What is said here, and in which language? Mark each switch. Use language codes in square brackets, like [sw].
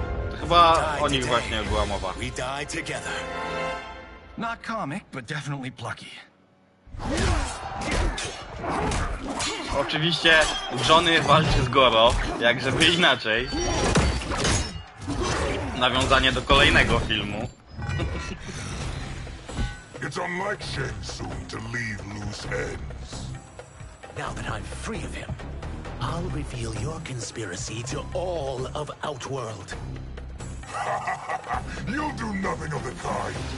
[pl] To chyba o nich właśnie była mowa. [en] We die together. Not comic, but definitely plucky. [pl] Oczywiście Johnny walczy z Goro, jak żeby inaczej. Nawiązanie do kolejnego filmu. [en] It's unlike Shang Tsung to leave loose ends. Now that I'm free of him, I'll reveal your conspiracy to all of Outworld. You'll do nothing of the kind.